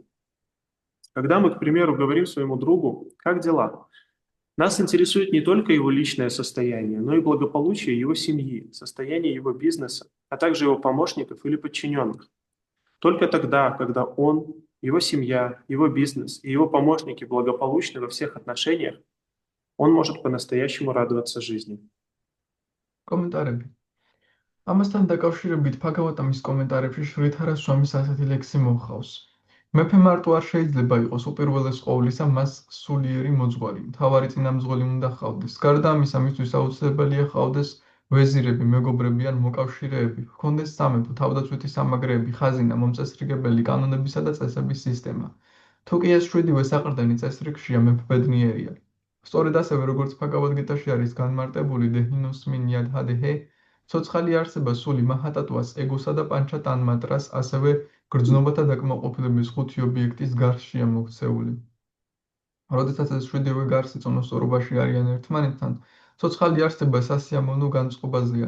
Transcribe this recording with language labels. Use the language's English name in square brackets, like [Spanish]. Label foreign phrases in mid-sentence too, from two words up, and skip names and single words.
[Russian] Когда мы, к примеру, говорим своему другу «как дела?», нас интересует не только его личное состояние, но и благополучие его семьи, состояние его бизнеса, а также его помощников или подчиненных. Только тогда, когда он, его семья, его бизнес и его помощники благополучны во всех отношениях, он может по-настоящему радоваться жизни. [Georgian] კომენტარები. ამასთან დაკავშირებით ბჰაგავატამის კომენტარებში შრიდჰარა სვამის ასეთი ლექსი მოჰყავს. მეფე მარტო არ შეიძლება იყოს უპირველეს ყოვლისა მას სულიერი მოძღვარი, მთავარი წინამძღოლი უნდა ჰყავდეს. გარდა ამისა, მისთვის აუცილებელია ჰყავდეს ვეზირები, მეგობრები ან მოკავშირეები, ჰქონდეს სამეფო, თავდაცვითი სამაგრეები, ხაზინა, მომწესრიგებელი კანონებისა და წესების სისტემა. თუ კი ეს 7-ვე საყრდენი წესრიგშია, მეფე ბედნიერია. სწორედ ასევე, როგორც ბჰაგავად-გიტაში არის განმარტებული [Sanskrit] देहिनोऽस्मिन् यथा देहे, [Georgian] ცოცხალი არსება სული მაჰატატვას, ეგოსა და პანჩა-ტანმატრას, ასევე გრძნობათა დაკმაყოფილების 5 ობიექტის გარსშია მოქცეული. როდესაც ეს 7-ვე გარსი წონასწორობაში არიან ერთმანეთთან, ცოცხალი არსება სასიამოვნო განწყობაზეა.